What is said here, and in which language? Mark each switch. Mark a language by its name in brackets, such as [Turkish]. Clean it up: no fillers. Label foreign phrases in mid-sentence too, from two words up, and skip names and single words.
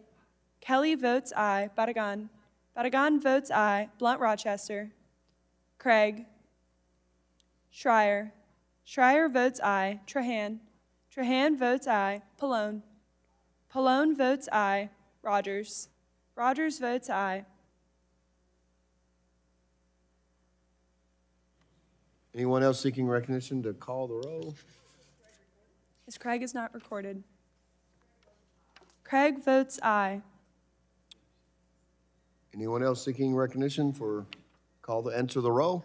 [English] Kelly votes aye. Barragan. Barragan votes aye. Blunt-Rochester. Craig. Schreier. Schreier votes aye. Trahan. Trahan votes aye. Pallone. Pallone votes aye. Rodgers. Rodgers votes aye. Anyone else seeking recognition to call the roll? As Craig is not recorded. Craig votes aye. Anyone else seeking recognition for enter the roll?